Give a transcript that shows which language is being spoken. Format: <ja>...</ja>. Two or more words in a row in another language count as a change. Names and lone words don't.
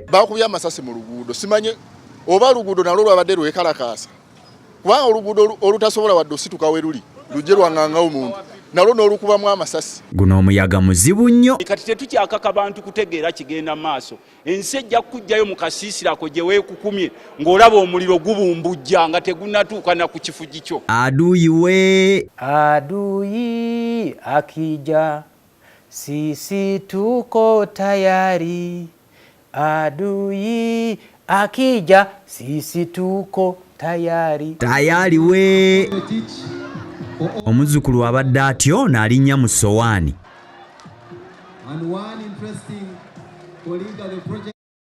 <lg>Bakubye amasasi mu luguudo simanye oba luguudo nalwo lwabadde lwekalakaasa kubanga oluguudo olutasobola wadde osituka we luli lujje lwanganga omuntu nalwo n'olukubamu amasasi. Guno omuyaga muzibu nnyo. Kati tetukyakaka bantu kutegeera kigenda maaso. Ensi ejja kujjayo mu kasiisirako gye weekukumye ng'olaba omuliro gubumbujja nga tegunnatuuka na ku kifugi kyo.</lg> <sw>Adui we. Adui akija sisi tuko tayari. Adui akija sisi tuko tayari. Tayari we.</sw> <lg>Omuzzukulu abadde atyo n'alinnya mu sowaani.</lg>